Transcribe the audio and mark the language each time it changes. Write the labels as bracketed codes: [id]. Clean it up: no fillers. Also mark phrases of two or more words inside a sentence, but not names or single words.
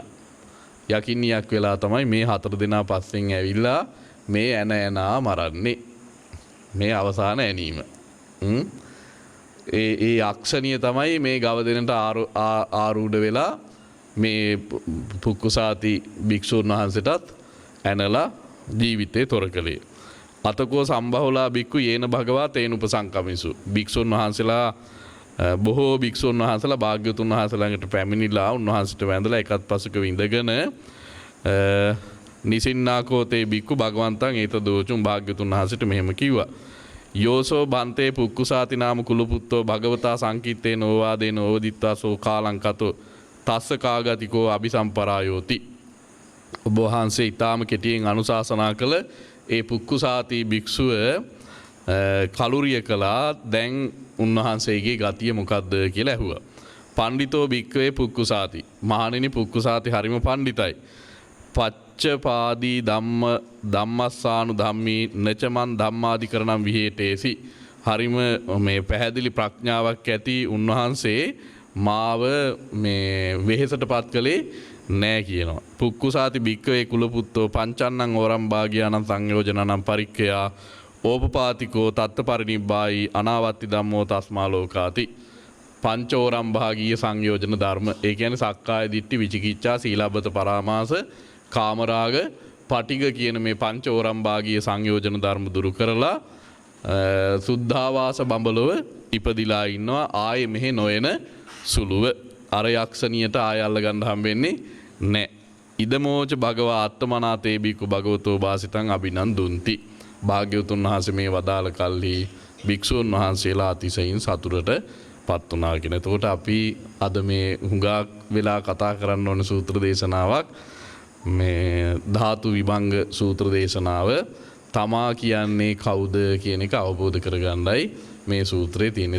[si] යකින්නියක් වෙලා තමයි මේ 4 දෙනා පස්සෙන් ඇවිල්ලා මේ ඇනා මරන්නේ. මේ අවසාන ඇනීම. ඒ යක්ෂණිය තමයි මේ ගව දෙනට ආරූඪ වෙලා මේ පුක්කුසාති භික්ෂුන් වහන්සේටත් ඇනලා ජීවිතේ තොර කළේ. [pi] අතකෝ සම්බහුලා බික්කු යේන භගවා තේන උපසංකමිසු [si] භික්ෂුන් වහන්සේලා බොහෝ භික්ෂුන් වහන්සේලා භාග්‍යවතුන් වහන්සේ ළඟට පැමිණිලා උන්වහන්සේට වැඳලා එකත් පසුක විඳගෙන [pi] නිසින්නාකෝතේ බික්කු භගවන්තං ඒත දෝචුම් [si] භාග්‍යවතුන් වහන්සේට මෙහෙම කිව්වා. [pi] යෝසෝ බන්තේ පුක්කුසාති නාම කුලපුත්තෝ භගවතා සංකීත්තේ නෝවාදේ නෝවදිත්වා සෝ කාලංකතෝ තස්ස කාගතිකෝ අபிසම්පරායෝති. [si] ඔබ වහන්සේ ඊටාම කෙටියෙන් අනුශාසනා කළ ඒ පුක්කුසාති භික්ෂුව කලුරිය කළා. දැන් උන්වහන්සේගේ ගතිය මොකද්ද කියලා ඇහුවා. [pi] පණ්ඩිතෝ භික්ඛවේ පුක්කුසාති. [si] මහණෙනි පුක්කුසාති හරිම පණ්ඩිතයි. [pi] පච්චපාදී ධම්මස්සානු ධම්මී නචමන් ධම්මාදිකරණම් විහෙතේසි. [si] හරිම මේ පැහැදිලි ප්‍රඥාවක් ඇති උන්වහන්සේ මාව මේ වෙහෙසටපත් කළේ නෑ කියනවා. [pi] පුක්කුසාති භික්ඛවේ කුලපුත්තෝ පංචන්නං ඕරම් භාග්‍යානං සංයෝජනනම් පරික්ඛයා ඕපපාතිකෝ තත්ත පරිනිබ්බායි අනාවත්ති ධම්මෝ තස්මා ලෝකාති. [si] පංචෝරම් භාගීය සංයෝජන ධර්ම. ඒ කියන්නේ [pi] සක්කාය දිට්ඨි විචිකිච්ඡා සීලබ්බත පරාමාස කාමරාග පටිග [si] කියන මේ පංචෝරම් භාගීය සංයෝජන ධර්ම දුරු කරලා සුද්ධාවාස බඹලව ඉපදිලා ඉන්නවා. ආයේ මෙහෙ නොයන සුළුව අර යක්ෂණියට ආය අල්ල ගන්න හම්බෙන්නේ නැහැ. [pi] ඉදමෝච භගවා අත්තමනාතේ බිකු භගවතෝ වාසිතං අභිනන්දුන්ති. [si] භාග්‍යවතුන් වහන්සේ මේ වදාළ කල්හි භික්ෂුන් වහන්සේලා අතිශයින් සතුටට පත් වුණා කියන. එතකොට අපි අද මේ හුඟක් වෙලා කතා කරන්න ඕන සූත්‍ර දේශනාවක් මේ ධාතු විභංග සූත්‍ර දේශනාව. තමා කියන්නේ කවුද කියන එක අවබෝධ කරගන්නයි මේ සූත්‍රයේ තියෙන්නේ.